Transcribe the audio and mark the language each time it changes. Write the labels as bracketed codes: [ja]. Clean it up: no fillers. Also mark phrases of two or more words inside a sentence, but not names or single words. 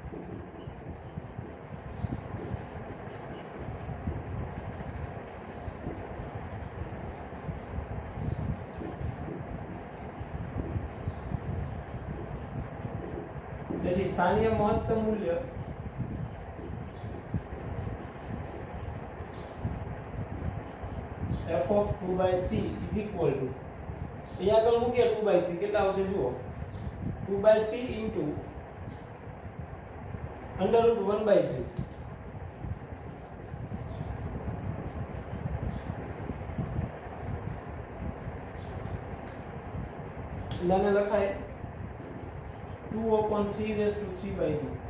[gu] તેથી સ્થાનીય મહત્તમ મૂલ્ય [en] f of 2/3 is equal to [gu] અહીંયા આગળ મૂકીએ 2/3 કેટલા આવશે જુઓ 2/3 into [en] under root 1/3 [gu] એટલે લખાય [en] 2 upon 3 raised to 3/2.